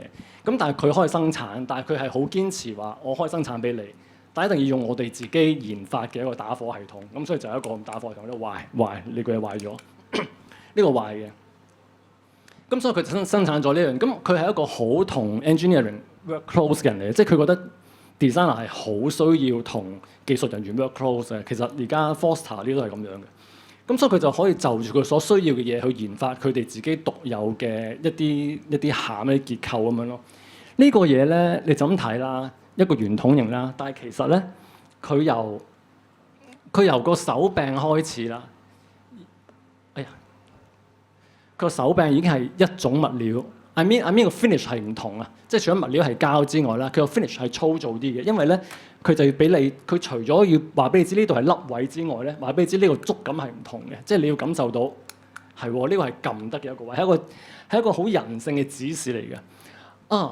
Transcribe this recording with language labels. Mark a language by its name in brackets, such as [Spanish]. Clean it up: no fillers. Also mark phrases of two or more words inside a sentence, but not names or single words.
[Cantonese] 咁但係佢可以生產，但係佢係好堅持話我可以生產俾你。但一定要用我哋自己研發嘅一個打火系統，咁所以就係一個打火系統咧壞，呢個嘢壞咗，呢個壞嘅。咁所以佢就生產咗呢樣，咁佢係一個好同 [English] engineering work close [Cantonese] 嘅人嚟嘅，即係佢覺得 designer 係好需要同技術人員 [English] work close [Cantonese] 嘅。其實而家 Foster 呢都係咁樣嘅。咁所以佢就可以就住佢所需要嘅嘢去研發佢哋自己獨有嘅一啲餡嘅結構咁樣咯。呢個嘢咧，你就咁睇啦。一個圓筒形啦，但係其實咧，佢由個手柄開始啦。哎呀，個手柄已經係一種物料。 [English] I mean [Cantonese] 個 finish 係唔同啊，即係除咗物料係膠之外啦，佢個 finish 係粗糙啲嘅，因為咧佢就要俾你，佢除咗要話俾你知呢度係凹位之外咧，話俾你知呢個觸感係唔同嘅，即係你要感受到係喎，呢個係撳得嘅一個位，係一個好人性嘅指示嚟嘅。